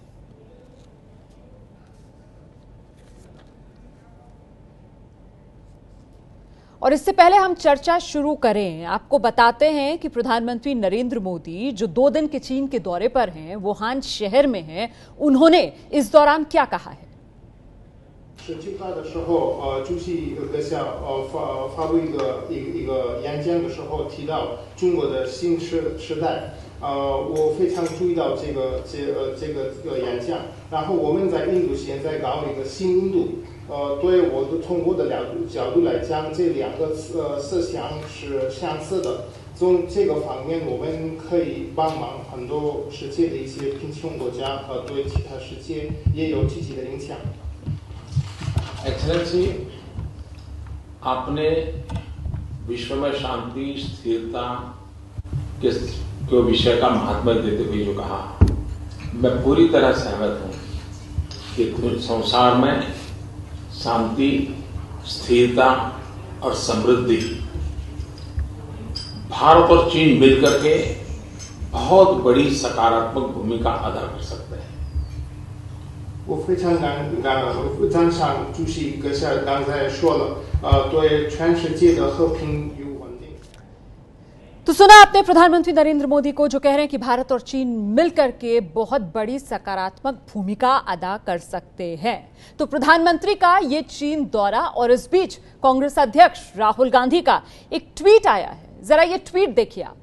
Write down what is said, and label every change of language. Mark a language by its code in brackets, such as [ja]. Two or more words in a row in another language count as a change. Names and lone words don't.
[hi] और इससे पहले हम चर्चा शुरू करें, आपको बताते हैं कि प्रधानमंत्री नरेंद्र मोदी जो 2 दिन के चीन के दौरे पर हैं, वुहान शहर में हैं, उन्होंने इस दौरान क्या कहा है। [zh] 17 号的时候，主席阁下发布一个演讲的时候提到中国的新时代，我非常注意到这个演讲。然后我们在印度现在搞一个新印度，对我从我的角度来讲，这2个思想是相似的。从这个方面，我们可以帮忙很多世界的一些贫穷国家，对其他世界也有积极的影响。 [hi] एक्सेलेंसी, आपने विश्व में शांति स्थिरता के विषय का महत्व देते हुए जो कहा, मैं पूरी तरह सहमत हूं कि संसार में शांति, स्थिरता और समृद्धि भारत और चीन मिलकर के बहुत बड़ी सकारात्मक भूमिका अदा कर सकते हैं। [zh] 我非常赞赏主席阁下刚才说了，对全世界的和平与稳 [hi] तो सुना आपने प्रधानमंत्री नरेंद्र मोदी को जो कह रहे हैं कि भारत और चीन मिलकर के बहुत बड़ी सकारात्मक भूमिका अदा कर सकते हैं। तो प्रधानमंत्री का ये चीन दौरा और इस बीच कांग्रेस अध्यक्ष राहुल गांधी का एक ट्वीट आया है। जरा ये ट्वीट देखिए आप।